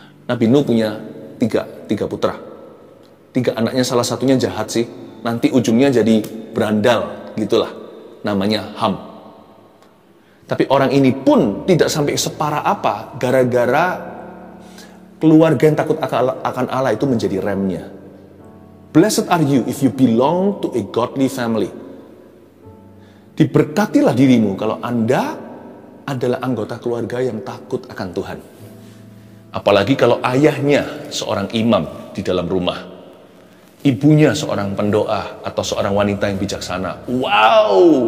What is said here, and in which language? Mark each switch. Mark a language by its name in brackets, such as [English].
[Indonesian] Nabi Nuh punya tiga putra. 3 anaknya, salah satunya jahat sih. Nanti ujungnya jadi berandal gitulah. Namanya Ham. Tapi orang ini pun tidak sampai separah apa gara-gara keluarga yang takut akan Allah itu menjadi remnya. [English] Blessed are you if you belong to a godly family. [Indonesian] Diberkatilah dirimu kalau Anda adalah anggota keluarga yang takut akan Tuhan. Apalagi kalau ayahnya seorang imam di dalam rumah. Ibunya seorang pendoa atau seorang wanita yang bijaksana. Wow!